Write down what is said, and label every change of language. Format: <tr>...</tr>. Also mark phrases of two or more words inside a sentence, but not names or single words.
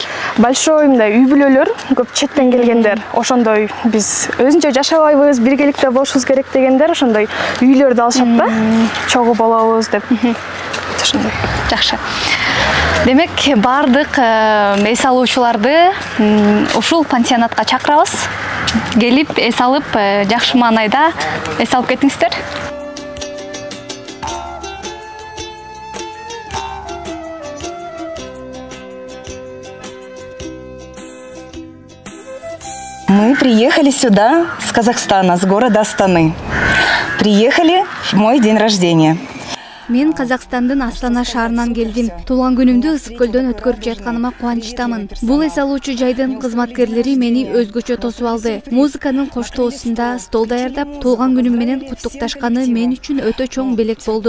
<ky>Большой мындай үй бүлөлөр, көп четтен келгендер, ошондой биз өзүнчө жашабайбыз, биргеликте болушубуз керек дегендер ошондой үйлөрдү алышат да. Чогуу болобуз деп. Ошондой. Жакшы. Демек, бардык эс алуучуларды ушул пансионатка чакырабыз. Келип, эс алып, жакшы маанайда эс алып кетиңиздер.</ky> <ru>Мы приехали сюда с Казахстана, с города Астаны. Приехали в мой день рождения.</ru> <ky>Мен Казакстандын Астана шаарынан келдим. Туулган күнүмдү Ысык көлдөн өткөрүп жатканыма кубанычтамын. Бул эс алуучу жайдын кызматкерлери мени өзгөчө тосуп алды. Музыканын коштоосунда стол даярдап, туулган күнүм менен куттукташканы мен үчүн өтө чоң белек болду.</ky>